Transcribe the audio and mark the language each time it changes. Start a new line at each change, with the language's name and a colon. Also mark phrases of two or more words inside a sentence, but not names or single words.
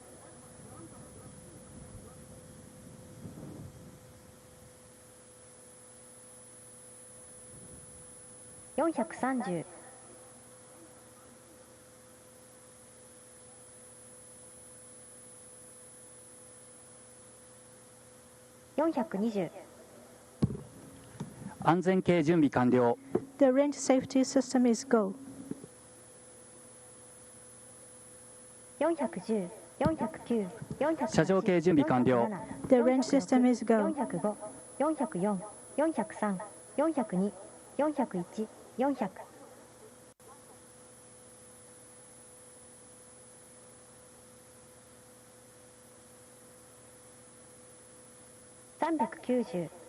Japanese: 430 420 安全系準備完了。
English: The range safety system is go.
Japanese: 410 409 408 車上系準備完了。
English: The range system is go.
Japanese: 405 404 403 402 401 400 390